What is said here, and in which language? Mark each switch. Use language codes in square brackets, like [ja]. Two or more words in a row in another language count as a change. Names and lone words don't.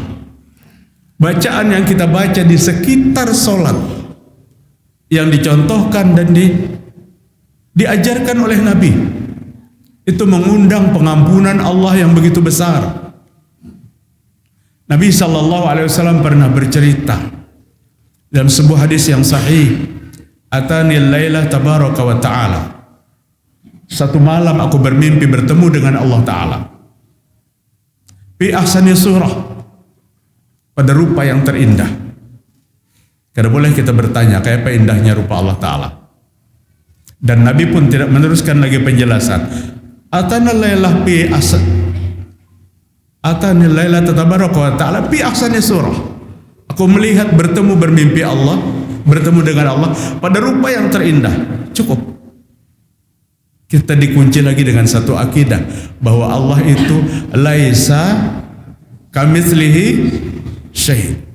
[id] Bacaan yang kita baca di sekitar salat yang dicontohkan dan diajarkan oleh Nabi itu mengundang pengampunan Allah yang begitu besar. Nabi SAW pernah bercerita dalam sebuah hadis yang sahih, [ar] أتاني الليلة تبارك وتعالى, [id] satu malam aku bermimpi bertemu dengan Allah Ta'ala [ar] في أحسن صورة, [id] pada rupa yang terindah. Karena boleh kita bertanya, kayak apa indahnya rupa Allah Ta'ala. Dan Nabi pun tidak meneruskan lagi penjelasan. [ar] أتاني الليلة تبارك وتعالى في أحسن صورة. [id] Aku melihat bermimpi Allah, bertemu dengan Allah pada rupa yang terindah. Cukup. Kita dikunci lagi dengan satu akidah bahwa Allah itu [ar] ليس كمثله شيء'.